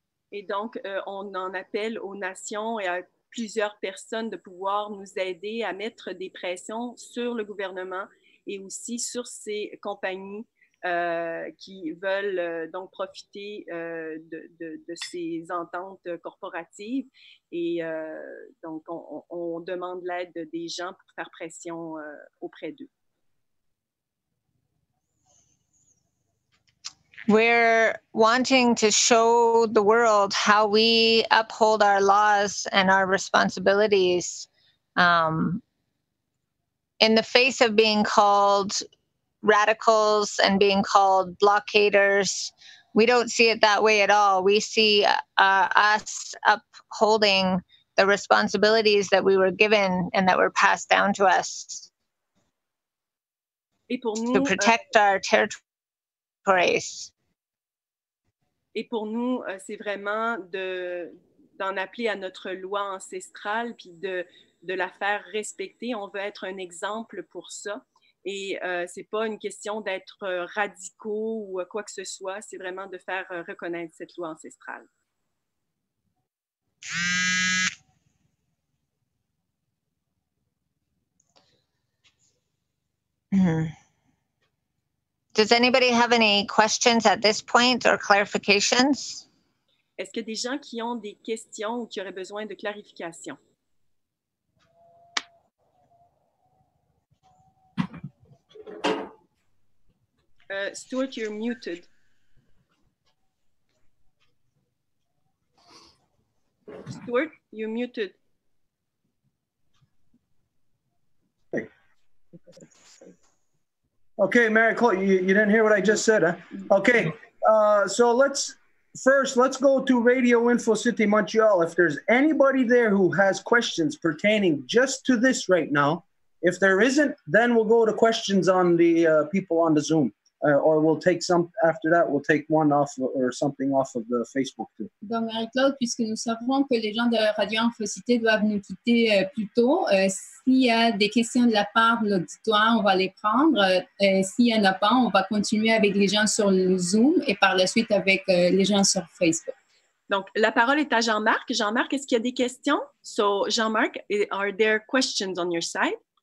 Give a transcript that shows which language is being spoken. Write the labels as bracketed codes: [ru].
[fr] Et donc, on en appelle aux nations et à plusieurs personnes de pouvoir nous aider à mettre des pressions sur le gouvernement et aussi sur ces compagnies qui veulent donc profiter de ces ententes corporatives. Et donc, on demande l'aide des gens pour faire pression auprès d'eux. [en] We're wanting to show the world how we uphold our laws and our responsibilities in the face of being called radicals and being called blockaders. We don't see it that way at all. We see us upholding the responsibilities that we were given and that were passed down to us to protect our territories. [fr] Et pour nous, c'est vraiment d'en appeler à notre loi ancestrale puis de la faire respecter. On veut être un exemple pour ça. Et c'est pas une question d'être radicaux ou quoi que ce soit. C'est vraiment de faire reconnaître cette loi ancestrale. Mm-hmm. [en] Does anybody have any questions at this point or clarifications? [fr] Est-ce qu'il y a des gens qui ont des questions ou qui auraient besoin de clarification? [en] Stuart, you're muted. Stuart, you're muted. Okay, Mary Claude, you didn't hear what I just said, huh? Okay, so let's go to Radio Info City Montreal. If there's anybody there who has questions pertaining just to this right now, if there isn't, then we'll go to questions on the people on the Zoom. Or we'll take some, after that, we'll take one off or something off of the Facebook too. [fr] Donc, Marie-Claude, puisque nous savons que les gens de Radio InfoCite doivent nous quitter plus tôt, s'il y a des questions de la part de l'auditoire, on va les prendre. S'il n'y en a pas, on va continuer avec les gens sur le Zoom et par la suite avec les gens sur Facebook. Donc, la parole est à Jean-Marc. Jean-Marc, est-ce qu'il y a des questions? [en] So, Jean-Marc, are there questions on your side?